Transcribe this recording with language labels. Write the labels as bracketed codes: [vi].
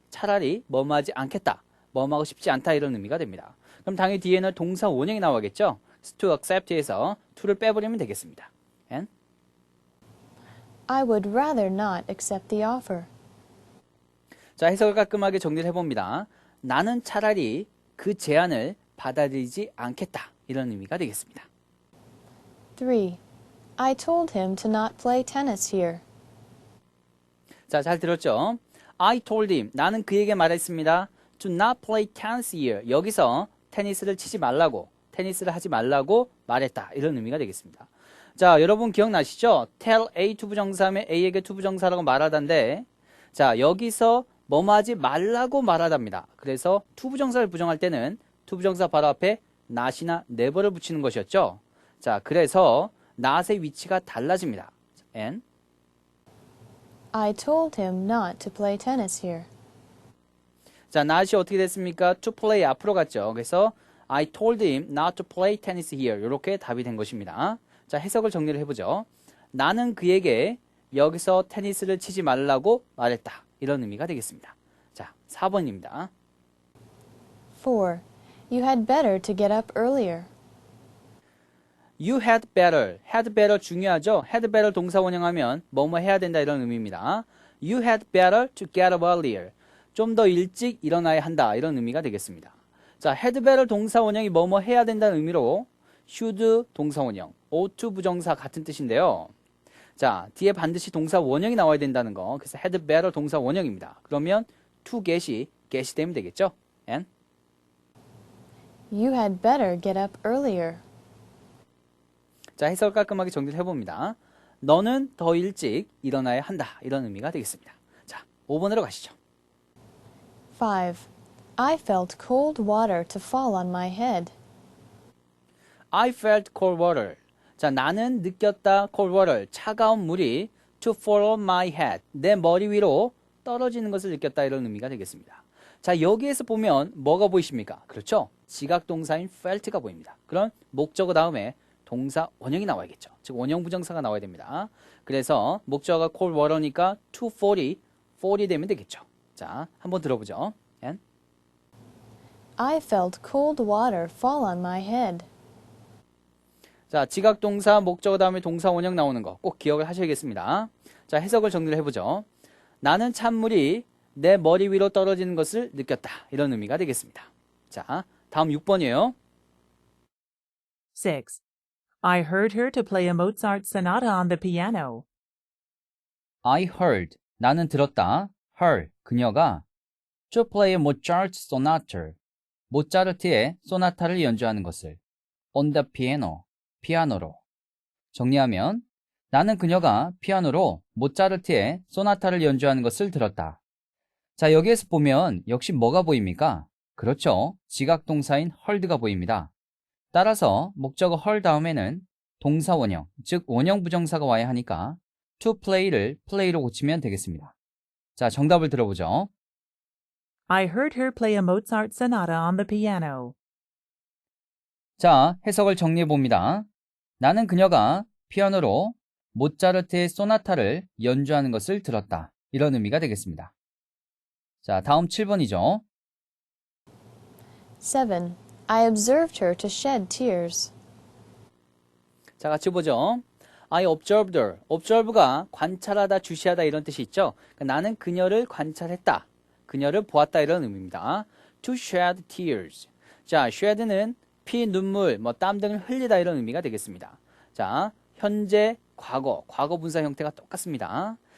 [ko] 차라리 뭐뭐 하지 않겠다, 뭐뭐 하고 싶지 않다 이런 의미가 됩니다. 그럼 당연히 뒤에는 동사 원형이 나와야겠죠? to accept에서 to를 빼버리면 되겠습니다. [en] And? I would rather not accept the offer. [ko] 자, 해석을 깔끔하게 정리를 해봅니다. 나는 차라리 그 제안을 받아들이지 않겠다. 이런 의미가 되겠습니다. [en] 3. I told him to not play tennis here. [ko] 자, 잘 들었죠? [en] I told him. [ko] 나는 그에게 말했습니다. [en] To not play tennis here. [ko] 여기서 테니스를 치지 말라고, 테니스를 하지 말라고 말했다. 이런 의미가 되겠습니다. 자, 여러분 기억나시죠? tell A 투부정사하면 A에게 투부정사라고 말하던데, 자, 여기서 뭐뭐 하지 말라고 말하답니다. 그래서 투부정사를 부정할 때는 투부정사 바로 앞에 not이나 never를 붙이는 것이었죠. 자, 그래서 not의 위치가 달라집니다. [en] and I told him not to play tennis here. [ko] 자, not이 어떻게 됐습니까? to play 앞으로 갔죠. [en] 그래서 I told him not to play tennis here. [ko] 이렇게 답이 된 것입니다. 자, 해석을 정리를 해보죠. 나는 그에게 여기서 테니스를 치지 말라고 말했다. 이런 의미가 되겠습니다. 자, 4번입니다. [en] 4. You had better to get up earlier. You had better. [ko] had better 중요하죠? had better 동사 원형하면 뭐뭐 해야 된다 이런 의미입니다. [en] You had better to get up earlier. [ko] 좀 더 일찍 일어나야 한다 이런 의미가 되겠습니다. 자, had better 동사 원형이 뭐뭐 해야 된다는 의미로 should 동사 원형, ought to 부정사 같은 뜻인데요. 자, 뒤에 반드시 동사 원형이 나와야 된다는 거. 그래서 had better 동사 원형입니다. 그러면 to get이 되면 되겠죠? [en] and You had better get up earlier. [ko] 자, 해석을 깔끔하게 정리를 해봅니다. 너는 더 일찍 일어나야 한다. 이런 의미가 되겠습니다. 자, 5번으로 가시죠. [en] 5. I felt cold water to fall on my head. I felt cold water. [ko] 자, 나는 느꼈다 [en] cold water. [ko] 차가운 물이 [en] to fall on my head. [ko] 내 머리 위로 떨어지는 것을 느꼈다. 이런 의미가 되겠습니다. 자, 여기에서 보면 뭐가 보이십니까? 그렇죠? 지각동사인 felt가 보입니다. 그럼 목적어 다음에 동사 원형이 나와야겠죠. 즉 원형 부정사가 나와야 됩니다. 그래서 목적어가 cold water니까 to fall이 되면 되겠죠. 자, 한번 들어보죠. [en] And? I felt cold water fall on my head. [ko] 자, 지각동사, 목적어 다음에 동사 원형 나오는 거 꼭 기억을 하셔야겠습니다. 자, 해석을 정리를 해보죠. 나는 찬물이 내 머리 위로 떨어지는 것을 느꼈다. 이런 의미가 되겠습니다. 자, 다음 6번이에요. [en] 6. I heard her to play a Mozart sonata on the piano. I heard, [ko] 나는 들었다. [en] her, [ko] 그녀가 [en] to play a Mozart sonata, [ko] 모차르트의 소나타를 연주하는 것을 [en] on the piano, [ko] 피아노로. 정리하면 나는 그녀가 피아노로 모차르트의 소나타를 연주하는 것을 들었다. 자, 여기에서 보면 역시 뭐가 보입니까? 그렇죠. 지각동사인 heard가 보입니다. 따라서 목적어 heard 다음에는 동사 원형, 즉 원형 부정사가 와야 하니까 to play를 play로 고치면 되겠습니다. 자, 정답을 들어보죠. [en] I heard her play a Mozart sonata on the piano. [ko] 자, 해석을 정리해 봅니다. 나는 그녀가 피아노로 모차르트의 소나타를 연주하는 것을 들었다. 이런 의미가 되겠습니다. 자, 다음 7번이죠. [en] 7. I observed her to shed tears. [ko] 자, 같이 보죠. [en] I observed her. [ko] observe가 관찰하다, 주시하다 이런 뜻이 있죠. 그러니까 나는 그녀를 관찰했다. 그녀를 보았다 이런 의미입니다. [en] To shed tears. [ko] 자, shed는 피, 눈물, 땀 등을 흘리다 이런 의미가 되겠습니다. 자, 현재, 과거 분사 형태가 똑같습니다.